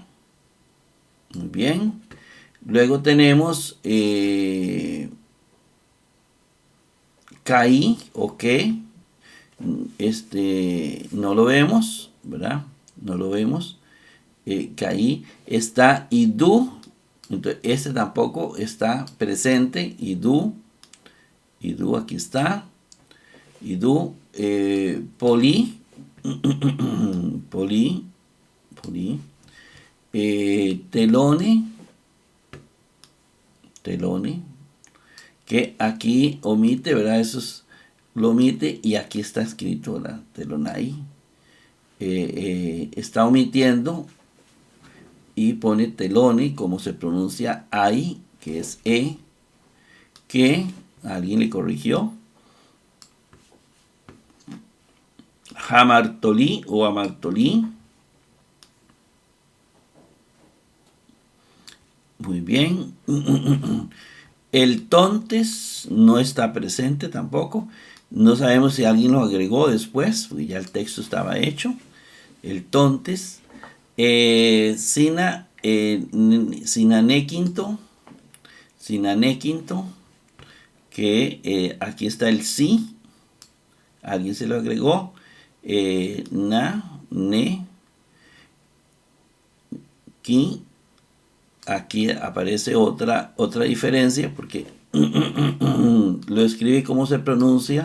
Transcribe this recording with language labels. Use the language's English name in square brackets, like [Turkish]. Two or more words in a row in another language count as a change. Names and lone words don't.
[Spanish] Muy bien. Luego tenemos caí o que. No lo vemos, ¿verdad? No lo vemos. Caí. Está idu. Entonces, este tampoco está presente. Idu. Idu aquí está. Idu. Poli. Poli. Poli. Telone. Telone. Que aquí omite, ¿verdad? Eso es, lo omite y aquí está escrito, ¿verdad? Telonai. Está omitiendo y pone telone, como se pronuncia ahí, que es que alguien le corrigió. Jamartolí o amartolí. Muy bien. El tontes no está presente tampoco. No sabemos si alguien lo agregó después, porque ya el texto estaba hecho. El tontes. Sinanéquinto. Sinanéquinto. Que aquí está el sí. Alguien se lo agregó. Ne. Ki. Aquí aparece otra diferencia porque lo escribe como se pronuncia.